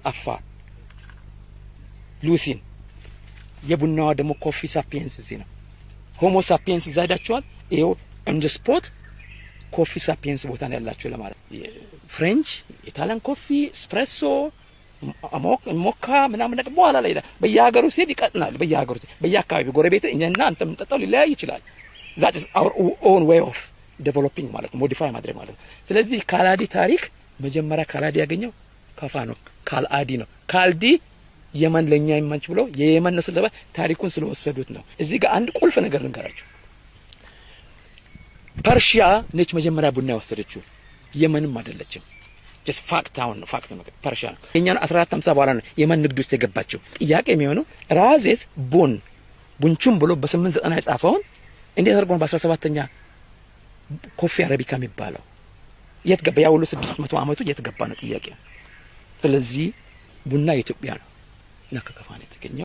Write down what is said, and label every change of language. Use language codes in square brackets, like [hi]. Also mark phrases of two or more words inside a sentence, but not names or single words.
[am] አፋር ሉሲን የቡናዋ ደግሞ ኮፊ ሳፒየንስ እዚህ ነው። ሆሞ ሳፒየንስ እዛ ሄዳችኋል? ይሄው እንደ ስፖት ኮፊ ሳፒየንስ ቦታ ነው ያላችሁ ለማለት። [en] French Italian coffee espresso mocha [am] ምናምን ነገር በኋላ ላይ በየሀገሩ ሲሄድ ይቀጥናል። በየሀገሩ በየአካባቢው ጎረቤት እኛና አንተ የምንጠጣው ሊለያይ ይችላል። [en] that is our own way of developing [am] ማለት ሞዲፋይ ማድረግ ማለት ነው። ስለዚህ ካላዲ ታሪክ መጀመሪያ ካላዲ ያገኘው ካፋ ነው። ካልአዲ ነው። ካልዲ የመን ለኛ ይማንች ብሎ የየመን ነው ስለባ ታሪኩን ስለወሰዱት ነው። እዚህ ጋር አንድ ቁልፍ ነገር ልንገራችሁ። ፐርሺያ ነች መጀመሪያ ቡና ወሰደችው፣ የመንም አይደለችም። [en] just fact [am] አሁን ፋክት ነው። ፐርሺያ ነው የኛን 1450 በኋላ ነው የመን ንግድ ውስጥ የገባችው። ጥያቄ የሚሆነው ራዜስ ቡንቹም ብሎ በ890 የጻፈውን እንዴት አድርጎ ነው በ17ኛ ኮፊ አረቢካ የሚባለው የት ገባ? ያው ሁሉ 600 አመቱ የት ገባ ነው ጥያቄ። ስለዚህ ቡና የኢትዮጵያ ነው እና ከከፋ ነው የተገኘው።